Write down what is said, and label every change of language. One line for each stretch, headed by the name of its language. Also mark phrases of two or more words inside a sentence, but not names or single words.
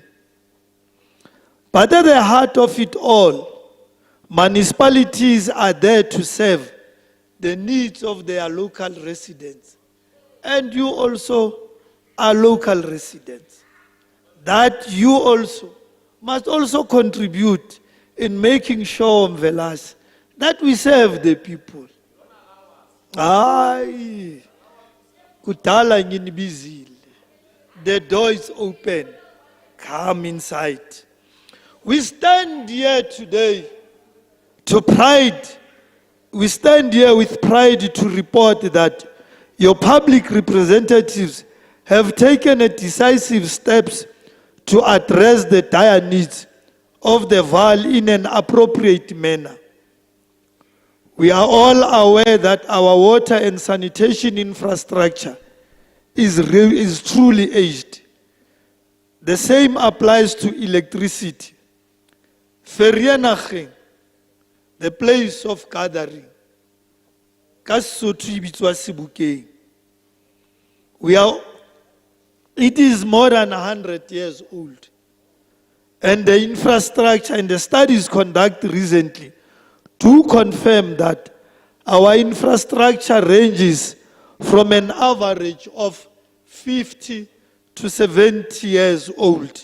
English: But at the heart of it all, municipalities are there to serve the needs of their local residents. And you also are local residents. That you also must also contribute in making sure, Mvelas, that we serve the people.
Zulu: Aye. Kudala nginibizile.
English: The door is open. Come inside. We stand here today we stand here with pride to report that your public representatives have taken decisive steps to address the dire needs of the VAL in an appropriate manner. We are all aware that our water and sanitation infrastructure is truly aged. The same applies to electricity. Ferianacheng, the place of gathering.
Southern Sotho: Ka Sesotho e bitswa Sebokeng.
English: It is more than 100 years old. And the infrastructure and the studies conducted recently do confirm that our infrastructure ranges from an average of 50 to 70 years old.